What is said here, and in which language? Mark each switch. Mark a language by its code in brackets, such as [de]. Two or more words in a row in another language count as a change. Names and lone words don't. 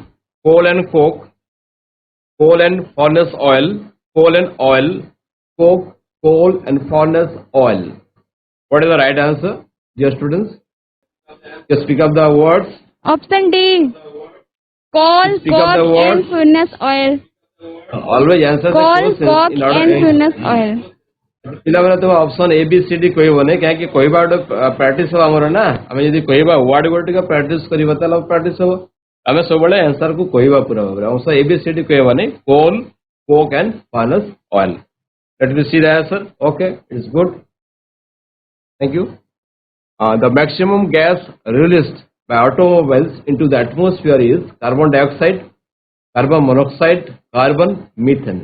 [en] Coal and coke, coal and furnace oil, coal and oil, coke, coal and furnace oil. What is the right answer, dear students? Just pick up the words. Option D. Coal, Pick up the coke, words. and furnace oil. Always answer the Coal, questions coke, in order. and furnace oil. [or] ପିଲାମାନେ ତ ଅପସନ୍ A B C D କହିବନି କାହିଁକି କହିବା ଗୋଟେ ପ୍ରାକ୍ଟିସ୍ ହବ ଆମର ନା ଆମେ ଯଦି କହିବା ୱାର୍ଡ ଗୋଟେ ଟିକେ ପ୍ରାକ୍ଟିସ୍ କରିବା ତାହେଲେ ପ୍ରାକ୍ଟିସ୍ ହବ ଆମେ ସବୁବେଳେ ଆନ୍ସର କୁ କହିବା ପୁରା ଭାବରେ ଅପସନ୍ A B C D କହିବନି [en] coal, coke and furnace oil. Let me see the answer. Okay, it's good. Thank you. The maximum gas released by automobiles into the atmosphere is carbon dioxide, carbon monoxide, carbon methane.